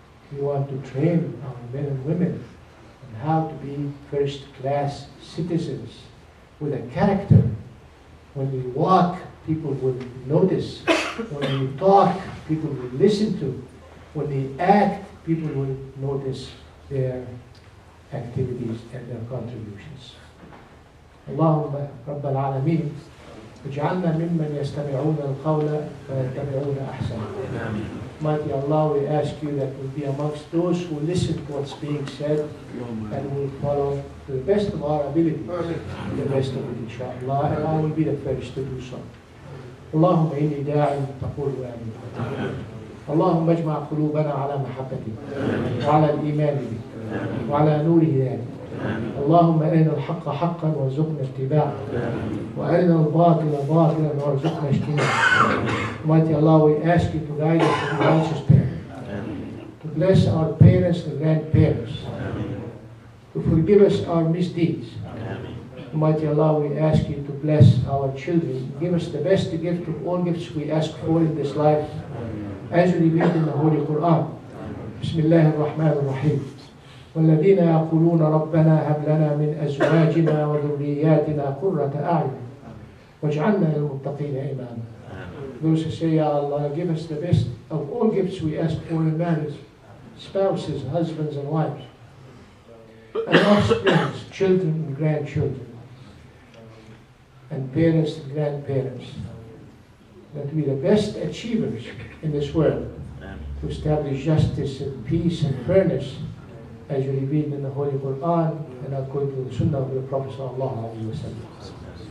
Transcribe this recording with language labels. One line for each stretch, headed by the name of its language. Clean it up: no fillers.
English: We want to train our men and women on how to be first-class citizens with a character. When we walk, people will notice. When we talk, people will listen to. When they act, people will notice their activities and their contributions.
Arabic: اللهم رب العالمين اجعلنا ممن يستمعون القول ويتبعون أحسنه.
English: Mighty Allah, we ask you that we'll be amongst those who listen to what's being said and will follow to the best of our ability, the best of it, inshallah, and I will be the first to do so.
Arabic: اللهم إني داعٍ تقول آمين. اللهم اجمع قلوبنا على محبتك وعلى الإيمان بك وعلى نور هدايتك. اللهم أرنا الحق حقا وارزقنا اتباعه وأرنا الباطل باطلا وارزقنا اجتنابه.
English: Mighty Allah, we ask you to guide us to the righteous path, to bless our parents and grandparents, to forgive us our misdeeds. Mighty Allah, we ask you to bless our children. Give us the best gift of all gifts we ask for in this life, as revealed in the Holy Quran.
Arabic: بسم الله الرحمن الرحيم. والذين يقولون ربنا هب لنا من أزواجنا وذرياتنا قرة أعين واجعلنا للمتقين إماما.
English: Those who say, Ya Allah, give us the best of all gifts we ask for in marriage, spouses, husbands and wives, and offspring, children and grandchildren, and parents and grandparents, that we are the best achievers in this world to establish justice and peace and fairness as you revealed in the Holy Quran and according to the Sunnah of the Prophet sallallahu alaihi wasallam.